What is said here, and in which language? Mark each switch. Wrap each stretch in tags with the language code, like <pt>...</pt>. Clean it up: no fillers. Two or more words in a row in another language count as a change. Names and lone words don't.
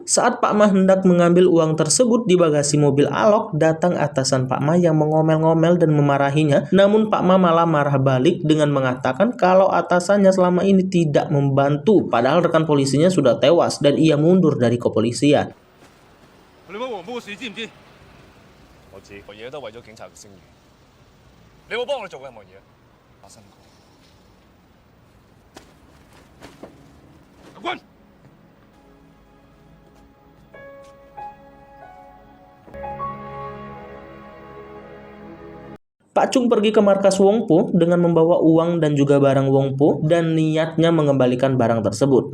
<id>Saat Pak Ma hendak mengambil uang tersebut di bagasi mobil Alok, datang atasan Pak Ma yang mengomel-ngomel dan memarahinya, namun Pak Ma malah marah balik dengan mengatakan kalau atasannya selama ini tidak membantu, padahal rekan polisinya sudah tewas dan ia mundur dari kepolisian.</id> <yue>你問黃埔嘅事知唔知？我知，做嘢都為咗警察嘅聲譽。你有冇幫我哋做任何嘢？發生過。阿君。</yue> <id>Pak Chung pergi ke markas Wong Po dengan membawa uang dan juga barang Wong Po dan niatnya mengembalikan barang tersebut.</id>